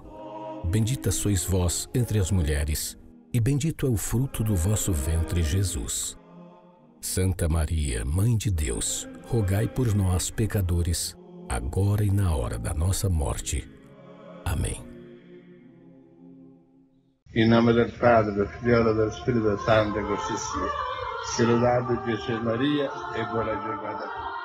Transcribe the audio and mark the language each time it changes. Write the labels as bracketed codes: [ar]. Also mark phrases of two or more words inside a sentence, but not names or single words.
[pt] Bendita sois vós entre as mulheres, e bendito é o fruto do vosso ventre, Jesus. Santa Maria, Mãe de Deus, rogai por nós, pecadores, agora e na hora da nossa morte. Amém. Em nome [it] del Padre, del Figlio e del Spirito Santo, così sia. Se lodato Gesù e Maria e buona giornata.